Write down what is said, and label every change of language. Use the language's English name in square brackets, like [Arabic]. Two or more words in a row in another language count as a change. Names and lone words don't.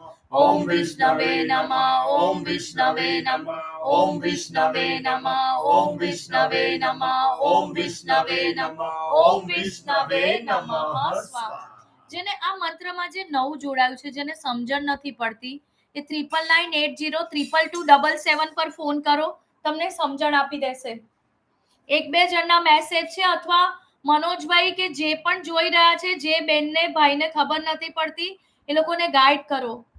[Sanskrit] ओम विष्णवे नमः ओम विष्णवे नमः ओम विष्णवे नमः ओम विष्णवे नमः ओम विष्णवे नमः ओम विष्णवे नमः સ્વાહા। [Gujarati] જેને આ મંત્રમાં જે નવું જોડાયું છે, જેને સમજણ નથી પડતી, એ 9998022277 પર ફોન કરો, તમને સમજણ આપી દેશે। એક બે જણના મેસેજ છે, અથવા મનોજભાઈ કે જે પણ જોઈ રહ્યા છે, જે બેનને ભાઈને ખબર નથી પડતી, એ લોકોને ગાઈડ કરો।